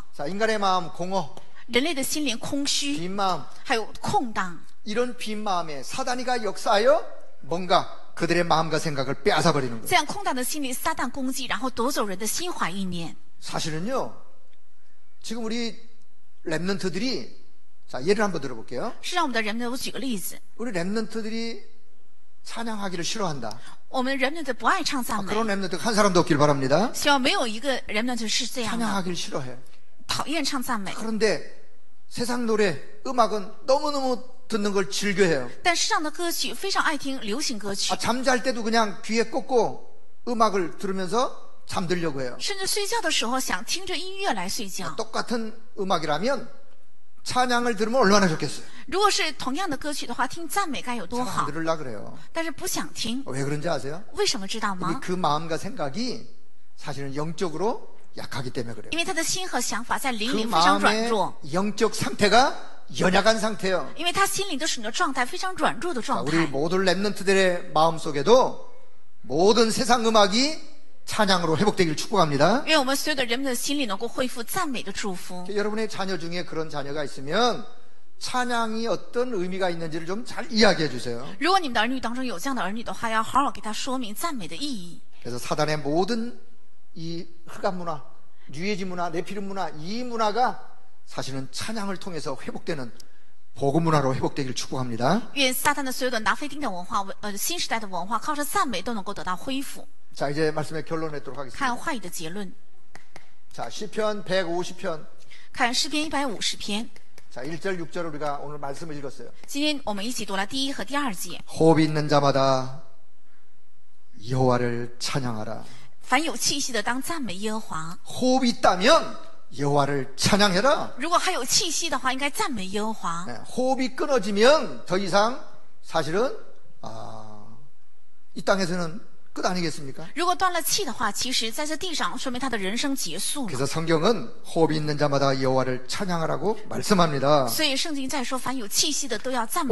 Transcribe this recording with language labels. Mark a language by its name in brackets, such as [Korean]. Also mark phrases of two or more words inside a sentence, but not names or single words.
[Korean] 자, 인간의 마음 공허, [Chinese] 人类的心灵空虚， [Korean] 빈 마음. [Chinese] 还有空荡。 [Korean] 이런 빈 마음에 사단이가 역사하여 뭔가 그들의 마음과 생각을 빼앗아 버리는 거예요. [Chinese] 这样空荡的心灵，撒旦攻击，然后夺走人的心怀意念。 [Korean] 사실은요, 지금 우리 랩런트들이, 자, 예를 한번 들어볼게요. [Chinese] 是让我们的人们，我举个例子， [Korean] 우리 랩런트들이 찬양하기를 싫어한다. [Chinese] 我们人们的不爱唱赞美， [Korean] 그런 랩런트 한 사람도 없길 바랍니다. [Chinese] 希望没有一个人们是这样的， [Korean] 찬양하기를 싫어해. [Chinese] 讨厌唱赞美。 [Korean] 그런데 세상 노래, 음악은 너무너무 듣는 걸 즐겨해요. [Chinese] 但世上的歌曲非常爱听流行歌曲， [Korean] 잠잘 때도 그냥 귀에 꽂고 음악을 들으면서 잠들려고 해요. [Chinese] 甚至睡觉的时候想听着音乐来睡觉。 [Korean] 똑같은 음악이라면 찬양을 들으면 얼마나 좋겠어요. [Chinese] 如果是同样的歌曲的话，听赞美该有多 [Korean] 잘 [Chinese] 好 [Korean] 안 。 들으려 그래요. [Chinese] 但是不想听， [Korean] 왜 그런지 아세요? [Chinese] 为什么知道 [Korean] 우리 [Chinese] 吗？ [Korean] 그 마음과 생각이 사실은 영적으로 약하기 때문에 그래요. [Chinese] 因为他的心和想法在灵 [Korean] 그 [Chinese] 里非常软 [Korean] 마음의 [Chinese] 弱， [Korean] 영적 상태가 연약한 상태예요. [Chinese] 因为他心里的属灵的状态非常软弱的 [Korean] 자, [Chinese] 状 [Korean] 우리 [Chinese] 态。 [Korean] 모든 랩런트들의 마음 속에도 모든 세상 음악이 찬양으로 회복되기를 축복합니다. [Chinese] 愿我们所有的人们的心里能够恢复赞美的祝福。 [Korean] 여러분의 자녀 중에 그런 자녀가 있으면 찬양이 어떤 의미가 있는지를 좀 잘 이야기해 주세요. [Chinese] 如果你们的儿女当中有这样的儿女的话，要好好给他说明赞美的意义。 [Korean] 그래서 사단의 모든 이 흑암 문화, 뉴에지 문화, 네피림 문화, 이 문화가 사실은 찬양을 통해서 회복되는 복음 문화로 회복되기를 축복합니다. [Chinese] 愿撒旦的所有的拿非丁的文化，新时代的文化，靠着赞美都能够得到恢复。 [Korean] 자, 이제 말씀의 결론 맺도록 [Chinese] 看 [Korean] 하겠습니다. [Chinese] 话语的结论， [Korean] 자, 시편 150편. [Chinese] 看诗篇150篇。 [Korean] 자, 1절, 6절 우리가 오늘 말씀을 읽었어요. [Chinese] 今天我们一起读了第1和第2节。 [Korean] 호흡이 있는 자마다 여호와를 찬양하라. [Chinese] 凡有气息的，当赞美耶和华。 [Korean] 호흡이 있다면 여호와를 찬양해라. [Chinese] 如果还有气息的话，应该赞美耶和华。 [Korean] 네, 호흡이 끊어지면 더 이상 사실은 이 땅에서는 끝 아니겠습니까? [Chinese] 如果断了气的话，其实在这地上说明他的人生结束了。 [Korean] 그래서 성경은 호흡이 있는 자마다 여호와를 찬양하라고 말씀합니다. [Chinese] 所以圣经在说，凡有气息的都要赞美